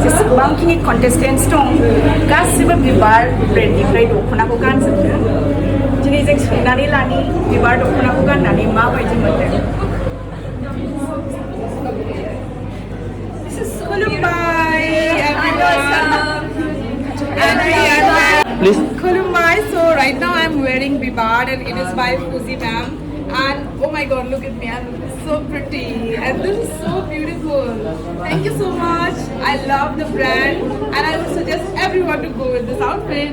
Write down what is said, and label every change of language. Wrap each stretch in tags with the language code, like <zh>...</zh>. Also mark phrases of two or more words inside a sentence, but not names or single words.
<brx>जेसेबांखिनि कन्टेस्टेन्ट्स दं गासिबो बिबार ब्रेन्डनिफ्राय दख'नाखौ गानजोबदों दिनै जों सोंनानै लानि बिबार दख'नाखौ गाननानै माबायदि मोनदों खुलुमबाय</brx> <en>Please. Khulumbai, so right now I'm wearing BIBAR and it is by Fuzi ma'am and oh my god look at me, I'm so pretty and this is so beautiful. Thank you so much. I love the brand and I would suggest everyone to go with this outfit.</en>